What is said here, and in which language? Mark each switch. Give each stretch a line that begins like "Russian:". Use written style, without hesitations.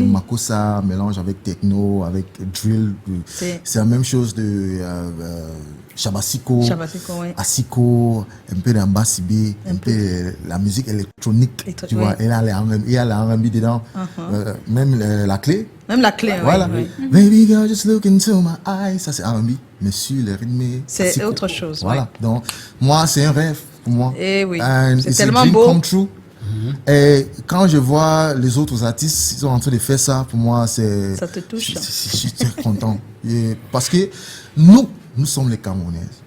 French: Makossa, mélange avec techno, avec drill, c'est la même chose de Shabasiko. Shabasiko, oui. Asiko, un peu d'Ambasibé, un peu la musique électronique, tu vois, oui. il y a la R&B dedans, même la clé. Même la clé, Voilà. oui.
English: Baby girl, just look into my eyes.
French: Ça, c'est R&B. Mais sur le rythme. C'est Asiko. autre chose, Voilà. ouais. Donc, moi, c'est un rêve pour moi. Eh oui.
English: And
French: C'est
English: it's a
French: tellement
English: dream
French: beau.
English: come true.
French: Et quand je vois les autres artistes, ils sont en train de faire ça, pour moi, c'est. Ça te touche. Je suis très content. Et parce que nous sommes les Camerounaises.